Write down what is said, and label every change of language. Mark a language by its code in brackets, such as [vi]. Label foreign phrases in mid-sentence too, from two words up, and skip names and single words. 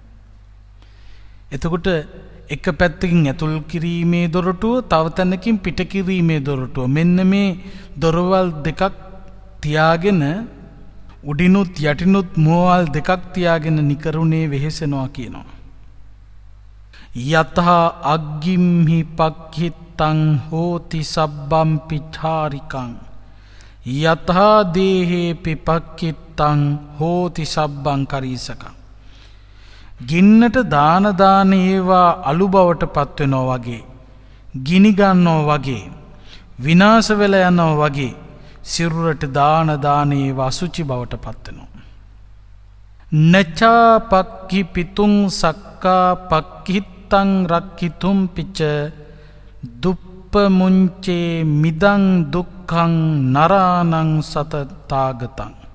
[si] එතකොට එක පැත්තකින් ඇතුල් කිරීමේ දොරටුව තව තැනකින් පිට කිරීමේ දොරටුව මෙන්න මේ දොරවල් දෙකක් තියාගෙන උඩිනුත් යටිනුත් මුවවල් දෙකක් තියාගෙන නිකරුණේ වෙහෙසෙනවා කියනවා. [pi] යතහා අග්ගිම්හි පක්ඛිත්තං හෝති සබ්බම් පිචාරිකං යතහා දේහේ පිපක්ඛිත්තං හෝති සබ්බං කරීසකං. [si] ගින්නට දාන දාන ඒවා අලු බවට පත් වෙනවා වගේ, ගිනි ගන්නවා වගේ, විනාශ වෙලා යනවා වගේ සිරුරට දාන දාන ඒවා අසුචි බවට පත් වෙනවා. [pi] නචා පක්ඛි පිතුං සක්කා පක්ඛිත්තං රක්ඛිතුම් පිච දුප්පමුංචේ මිදං දුක්ඛං නරානං සතතාගතං.